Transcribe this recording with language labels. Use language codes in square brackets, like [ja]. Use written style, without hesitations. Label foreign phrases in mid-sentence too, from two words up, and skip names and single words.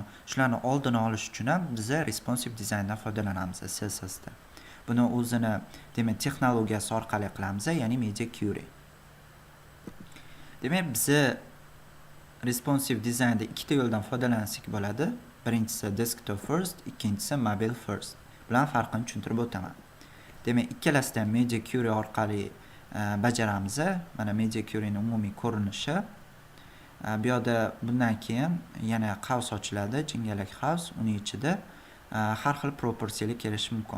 [uz] Shularni oldini olish uchun ham biz responsive dizayndan foydalanamiz CSSda. Buni o'zini, demak, texnologiyasi orqali qilamiz, ya'ni [en] Media Query. [uz] Demak, biz responsive dizaynda ikkita yo'ldan foydalansak bo'ladi. Birinchisi [en] desktop first, [uz] ikkinchisi [en] mobile first. [uz] Bilan farqini tushuntirib o'taman. Demak, ikkalasida ham [en] Media Query [uz] orqali bajaramiz. Mana [en] Media Queryning [uz] umumiy ko'rinishi. Bu yerda bundan keyin yana qavs ochiladi, jingalak qavs. Uning ichida har xil propertylar kelishi mumkin.